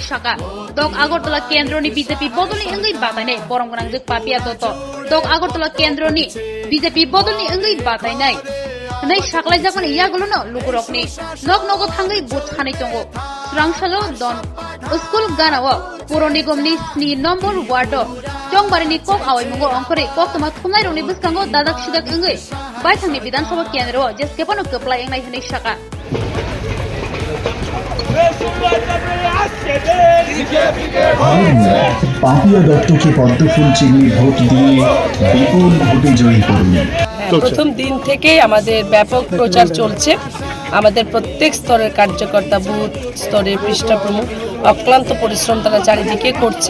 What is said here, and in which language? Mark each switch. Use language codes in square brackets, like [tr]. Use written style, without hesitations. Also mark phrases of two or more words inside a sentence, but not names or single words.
[trp] साका दक आगरतला केंद्रनि बीजेपी बदलनि अंगै बाबायनाय बरमगनांजों पापिया दतो दक आगरतला केंद्रनि बीजेपी बदलनि अंगै बातायनाय नै साखलाय जागोन यागलनो लुकुरकनि नग नग थांगै बुथ खानै दंगो स्रांसालो दन स्कुल गानाव पुर निगमनि 7 नम्बर वार्ड चंबारिनि कक आवायमुंगो अंकरे कक्तमा थुमनाय रंनि बुसकांगो दादाक सिदाक अंगै बायथांनि विधानसभा केंद्रव जेसेपनो कप्लाय अंनाय हनै साका [bn] পাপিয়া দত্তকে পদ্মফুল চিহ্নে ভোট দিয়ে বিপুল ভোটে জয়ী করুন। প্রথম দিন থেকে আমাদের ব্যাপক প্রচার চলছে। আমাদের প্রত্যেক স্তরের কার্যকর্তা বুথ স্তরে পৃষ্ঠা প্রমুখ অক্লান্ত পরিশ্রম তারা চারিদিকে করছেন।